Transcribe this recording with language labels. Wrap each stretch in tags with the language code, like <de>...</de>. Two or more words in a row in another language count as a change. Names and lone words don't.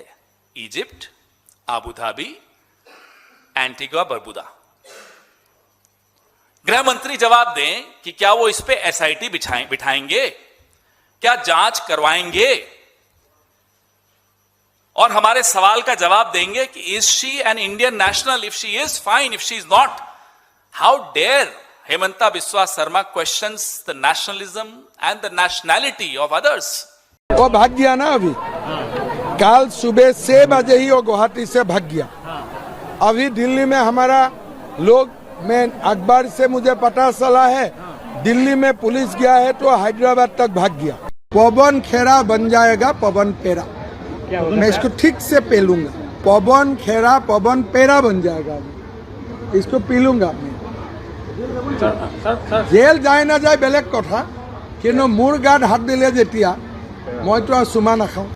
<hi>इजिप्ट, आबू धाबी, एंटीगा बरबुदा। गृह मंत्री जवाब दें कि क्या वो इस पे एसआईटी बिठाएंगे, क्या जांच करवाएंगे, और हमारे सवाल का जवाब देंगे कि</hi> <en>is she an Indian national? If she is, fine. If she is not, how dare हेमंता बिस्वा शर्मा questions the nationalism and the nationality of others?</en> <hi>वो भाग गया ना अभी, कल सुबह 6 बजे ही वो गुवाहाटी से भाग गया। अभी दिल्ली में हमारा लोग, मैं अखबार से मुझे पता चला है दिल्ली में पुलिस गया है तो हैदराबाद तक भाग गया। पवन खेरा बन जाएगा पवन पेरा। मैं इसको ठीक से पेलूंगा। पवन खेरा पवन पेरा बन जाएगा। इसको पीलूंगा मैं। जेल जाए ना जाए</hi> <as>বেলেগ কথা, কিন্তু মোৰ গাত হাত দিলে যেতিয়া মইতো আৰু চুমা নাখাওঁ।</as>